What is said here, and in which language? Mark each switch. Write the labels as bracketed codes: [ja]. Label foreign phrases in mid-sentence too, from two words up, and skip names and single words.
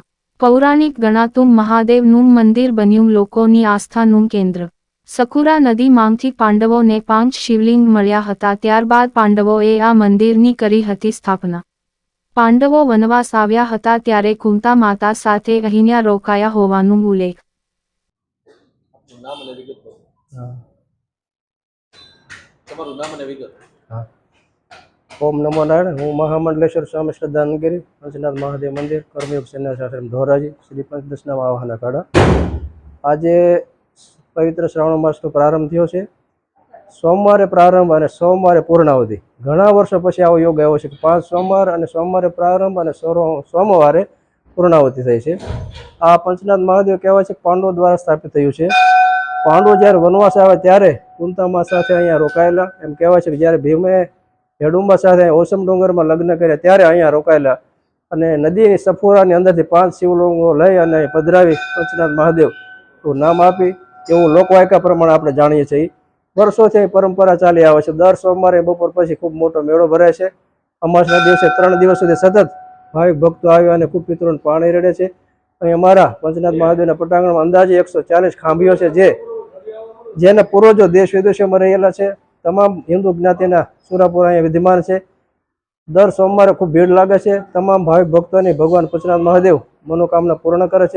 [gu] પૌરાણિક ગણાતું મહાદેવનું મંદિર બન્યું લોકોની આસ્થાનું કેન્દ્ર। સખુરા નદી માંગથી પાંડવોને 5 શિવલિંગ મળ્યા હતા। ત્યારબાદ પાંડવોએ આ મંદિરની કરી હતી સ્થાપના। પાંડવો વનવાસ આવ્યા હતા ત્યારે કુંતા માતા સાથે અહીંયા રોકાયા હોવાનું ઉલ્લેખ। [sa] ओम नमो नारायण। [gu] હું મહામંડલેશ્વર સ્વામી શ્રદ્ધાનગિરી પંચનાથ મહાદેવ મંદિર કર્મયોગ સેનાશ્રમ ધોરાજી શ્રી પંચદશનામ આવાહન અખાડા। આજ પવિત્ર શ્રાવણ માસ તો પ્રારંભ થયો છે। સોમવારે પ્રારંભ ઔર સોમવારે પૂર્ણાવધિ। ઘણા વર્ષો પછી આવો યોગ આવ્યો છે। 5 સોમવાર ઔર સોમવારે પ્રારંભ ઔર સોમવારે પૂર્ણાવધિ થઈ છે। આ પંચનાથ મહાદેવ કહેવાય છે પાંડવો દ્વારા સ્થાપિત થયું છે। પાંડવો જ્યારે વનવાસ આવ્યા ત્યારે કુંતામા સાથે અહીંયા રોકાયેલા। એમ કહેવાય છે કે જ્યારે ભીમે હેડુંબા સાથે ઓસમ ડોંગરમાં લગ્ન કર્યા ત્યારે અહીંયા રોકાયેલા અને નદીની સફોરાની અંદરથી 5 શિવલિંગો લઈ અને પધરાવી પંચનાથ મહાદેવ તો નામ આપી એવું લોકવાયકા પ્રમાણે આપણે જાણીએ છીએ। વર્ષોથી પરંપરા ચાલી આવે છે। દર સોમવારે બપોર પછી ખૂબ મોટો મેળો ભરાય છે। અમાસના દિવસે 3 દિવસ સુધી સતત ભાવિક ભક્તો આવી અને ખૂબ પિતરોને પાણી રેડે છે। અહીં અમારા પંચનાથ મહાદેવના પટાંગણમાં અંદાજે 140 ખાંભીઓ છે જેના પૂર્વજો દેશ વિદેશોમાં રહેલા છે। તમામ હિન્દુ જ્ઞાતિના સુરાપુરા અહીંયા વિદ્યમાન છે। દર સોમવારે ખૂબ ભીડ લાગે છે। તમામ ભાવિક ભક્તોની ભગવાન પંચનાથ મહાદેવ મનોકામના પૂર્ણ કરે છે।